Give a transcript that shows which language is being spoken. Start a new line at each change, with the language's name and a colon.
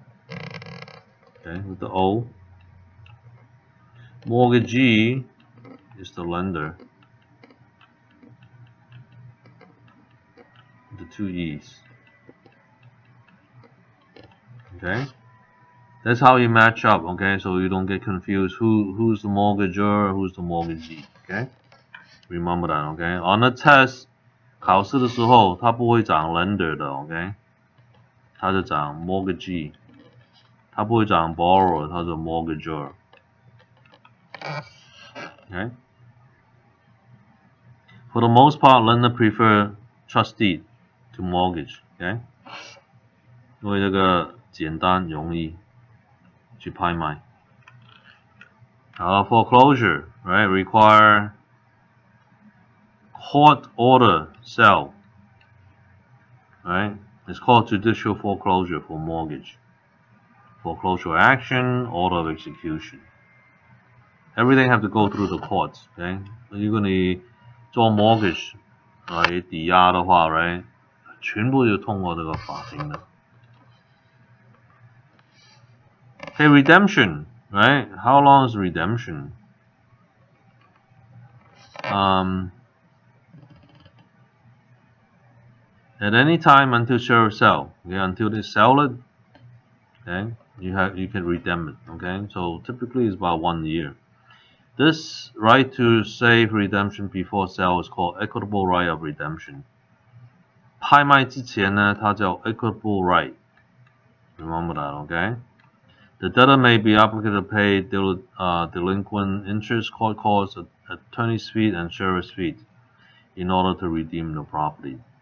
English: Okay, with the O. Mortgagee is the lender. The 2 E's. Okay, that's how you match up. Okay, so you don't get confused. Who's the mortgagor, who's the mortgagee? Okay, remember that.
Chinese: Okay,
English: on the test,
Chinese: 考试的时候它不会讲 lender 的 ，OK， 它是讲 mortgagee， 它不会讲 borrower， 它是 mortgagor。
English: Okay. For the most part, lender prefer trustee to mortgage. Okay.
Chinese: 因为这个简单容易去拍卖。
English: Foreclosure, right? Require court order sell. Right? It's called judicial foreclosure for mortgage. Foreclosure action, order of execution. Everything have to go through the courts. Okay?
Chinese: 如果你做 mortgage 抵押的话 right? 全部就通过这个法庭的。
English: Okay, redemption, right? How long is redemption? At any time until sheriff sell. Okay, until they sell it, okay, you can redeem it. Okay, so typically it's about 1 year. This right to save redemption before sale is called equitable right of redemption.
Chinese: 拍卖之前呢，它叫 equitable right.
English: Remember that, okay? The debtor may be obligated to pay delinquent interest, court costs, attorney's fees, and sheriff's fees in order to redeem the property.